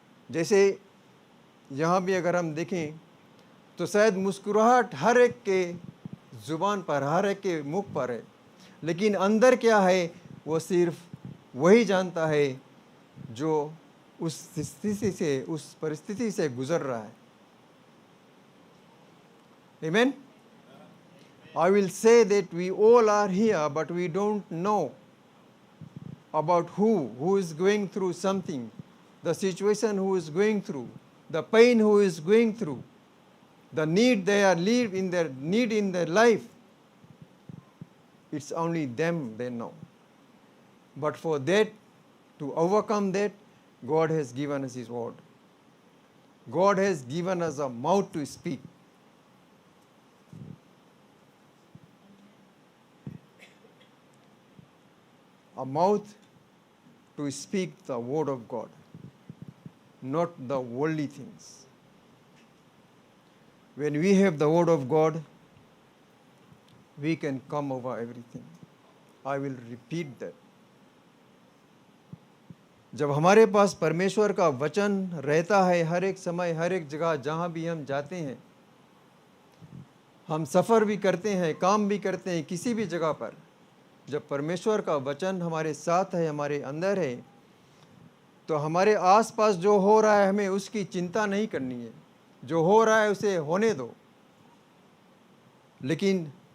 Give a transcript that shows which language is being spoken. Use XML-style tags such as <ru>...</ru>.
<hi>जैसे यहाँ भी अगर हम देखें तो शायद मुस्कुराहट हर एक के ज़ुबान पर, हर एक के मुख पर है, लेकिन अंदर क्या है वो सिर्फ वही जानता है जो उस स्थिति से, उस परिस्थिति से गुजर रहा है।</hi> <en>Amen? I will say that we all are here, but we don't know about who is going through something, the situation who is going through, the pain who is going through, the need they are live in their need in their life. It's only them they know. But for that, to overcome that, God has given us His word. God has given us a mouth to speak. A mouth to speak the word of God, not the worldly things. When we have the word of God, we can come over everything. I will repeat that.</en> <hi>जब हमारे पास परमेश्वर का वचन रहता है, हर एक समय, हर एक जगह जहाँ भी हम जाते हैं, हम सफ़र भी करते हैं, काम भी करते हैं, किसी भी जगह पर, जब परमेश्वर का वचन हमारे साथ है, हमारे अंदर है, तो हमारे आसपास जो हो रहा है हमें उसकी चिंता नहीं करनी है। जो हो रहा है उसे होने दो, लेकिन</hi>